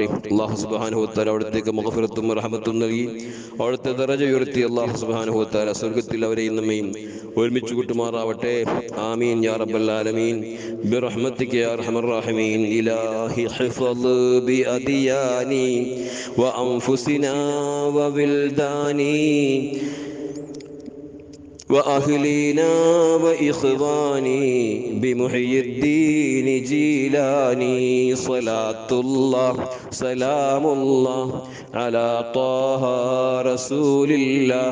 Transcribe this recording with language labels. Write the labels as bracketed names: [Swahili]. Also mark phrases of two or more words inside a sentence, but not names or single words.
[Arabic] الله سبحانه وتعالى [Malayalam] അവിടുത്തേക്ക് മഗ്ഫിറത്തും റഹ്മത്തും നൽകി അവിടുത്തെ ദറജ ഉയർത്തി [Arabic] الله سبحانه وتعالى [Malayalam] സ്വർഗ്ഗത്തിൽ അവരെയും നമ്മയും ഒരുമിച്ച് കൂട്ടുമാറാവട്ടെ. [Arabic] آمين يا رب العالمين برحمتك يا أرحم الراحمين. إلهي احفظ بأدياني وأنفسنا وولداني وأهلنا وإخواني بمحيي الدين جيلاني. صلاة الله سلام الله على طه رسول الله.